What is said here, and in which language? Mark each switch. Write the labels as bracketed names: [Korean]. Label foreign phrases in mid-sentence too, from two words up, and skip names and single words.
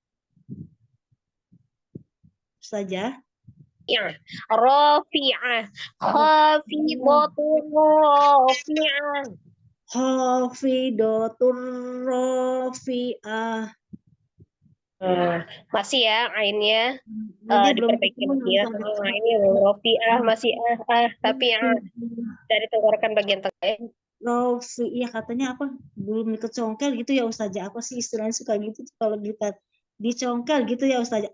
[Indonesian] Saja. [Arabic] Ya, rafi'ah. Hafizatur rafi'ah. Hafidatur rafi'ah. [Indonesian] Masih ya ainnya Jadi belum diperbaiki ketemu lagi ya. Ustazah. Ini rafi'ah masih tapi dari tenggorokan bagian tengah ya. Rofi, ya katanya apa? Belum kecongkel gitu ya Ustazah. Apa sih istilahnya suka gitu tuh kalau kita dicongkel gitu ya Ustazah.